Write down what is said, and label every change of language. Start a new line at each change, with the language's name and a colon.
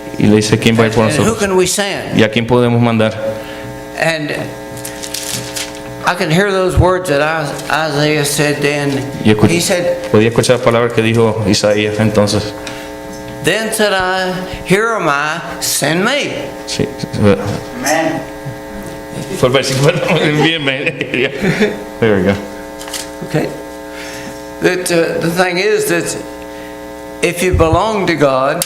Spanish: y le dice: ¿quién va a ir por
English: And who
Spanish: nosotros?
English: can we send?"
Spanish: ¿Y a quién podemos mandar?
English: And I could hear those words that Isaiah said then.
Spanish: Y escuché-
English: He said,
Spanish: podía escuchar las palabras que dijo Isaías entonces.
English: "Then said I, Here am I, send me."
Spanish: Sí. Fue el versículo. Bien,
English: there we go. Okay. That the thing is that if you belong to God,